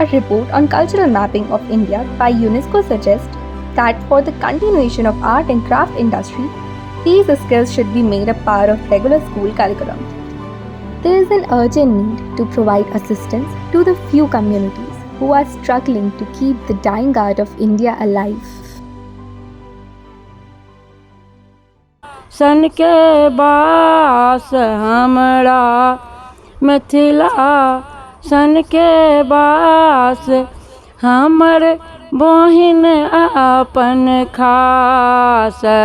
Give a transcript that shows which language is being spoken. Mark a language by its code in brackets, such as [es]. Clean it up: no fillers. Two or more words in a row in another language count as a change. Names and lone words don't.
[en] A report on cultural mapping of India by UNESCO suggests that for the continuation of art and craft industry, these skills should be made a part of regular school curriculum. There is an urgent need to provide assistance to the few communities who are struggling to keep the dying art of India alive. [mai] सन के बास हमरा मिथिला, सन के बास हमर बहिन अपन खास,